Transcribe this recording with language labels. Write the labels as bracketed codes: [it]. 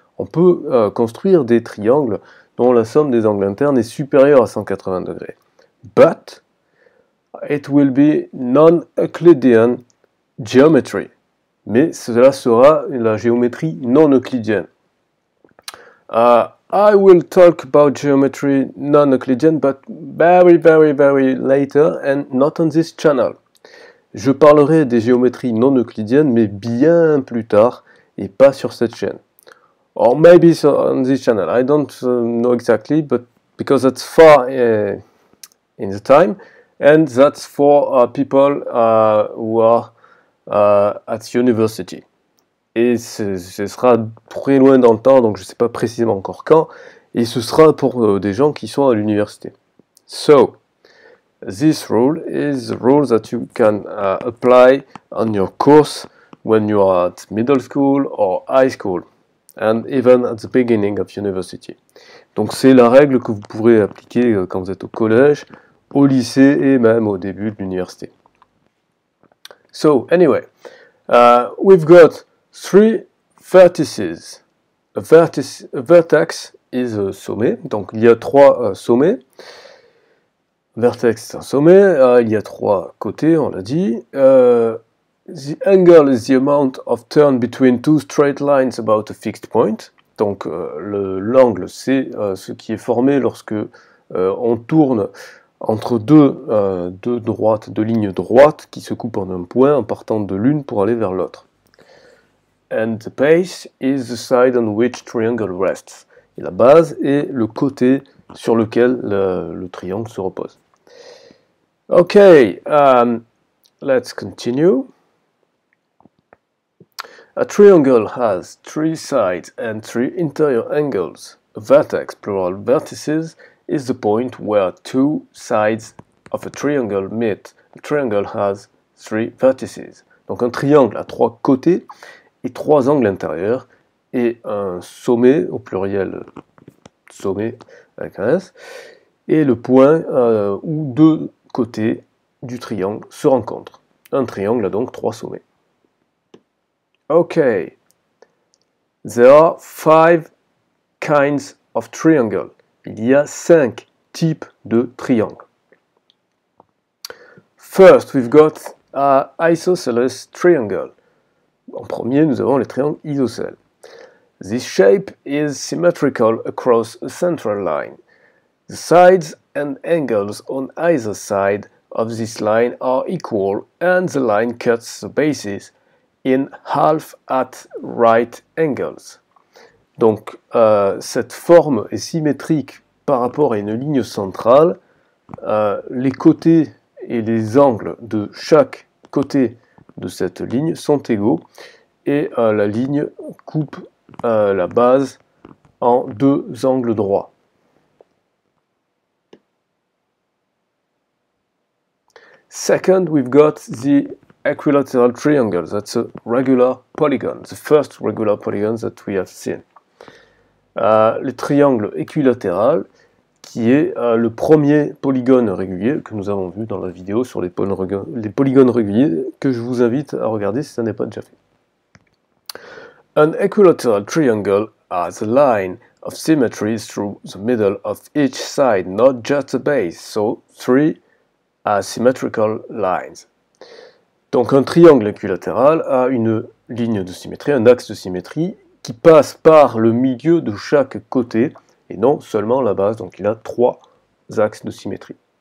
[fr] On peut construire des triangles dont la somme des angles internes est supérieure à 180 degrés. [en] But it will be non-Euclidean geometry. [fr] Mais cela sera la géométrie non euclidienne. [en] I will talk about geometry non-Euclidean, but very later and not on this channel. [fr] Je parlerai des géométries non euclidiennes, mais bien plus tard et pas sur cette chaîne. [en] Or maybe on this channel. I don't know exactly, but because that's far in the time, and that's for people who are at university. [fr] Et ce sera très loin dans le temps, donc je ne sais pas précisément encore quand, et ce sera pour des gens qui sont à l'université. [en] So, this rule is the rule that you can apply on your course when you are at middle school or high school, and even at the beginning of university. [fr] Donc c'est la règle que vous pourrez appliquer quand vous êtes au collège, au lycée et même au début de l'université. [en] So, anyway, we've got three vertices. A vertex is a [fr] sommet, donc il y a trois sommets. Vertex c'est un sommet, il y a trois côtés, on l'a dit. [en] The angle is the amount of turn between two straight lines about a fixed point. [fr] Donc l'angle c'est ce qui est formé lorsque on tourne entre deux lignes droites qui se coupent en un point en partant de l'une pour aller vers l'autre. [en] And the base is the side on which triangle rests. [fr] Et la base est le côté sur lequel le triangle se repose. [en] Okay, let's continue. A triangle has three sides and three interior angles. A vertex, plural vertices, is the point where two sides of a triangle meet. A triangle has three vertices. [fr] Donc un triangle a trois côtés et trois angles intérieurs, et un sommet, au pluriel sommet avec un S, et le point où deux côtés du triangle se rencontrent. Un triangle a donc trois sommets. [en] Okay, there are 5 kinds of triangle. [fr] Il y a 5 types de triangles. [en] First, we've got an isosceles triangle. [fr] En premier, nous avons les triangles isocèles. [en] This shape is symmetrical across a central line. The sides and angles on either side of this line are equal, and the line cuts the bases in half at right angles. [fr] Donc, cette forme est symétrique par rapport à une ligne centrale. Les côtés et les angles de chaque côté de cette ligne sont égaux et la ligne coupe la base en deux angles droits. [en] Second, we've got the equilateral triangle. That's a regular polygon, the first regular polygon that we have seen. [fr] Le triangle équilatéral, qui est le premier polygone régulier que nous avons vu dans la vidéo sur les polygones réguliers, que je vous invite à regarder si ça n'est pas déjà fait. [en] An equilateral triangle has a line of symmetry through the middle of each side, not just the base, so 3 asymmetrical lines. [fr] Donc un triangle équilatéral a une ligne de symétrie, un axe de symétrie, qui passe par le milieu de chaque côté, et non seulement la base, donc il a 3 axes de symétrie.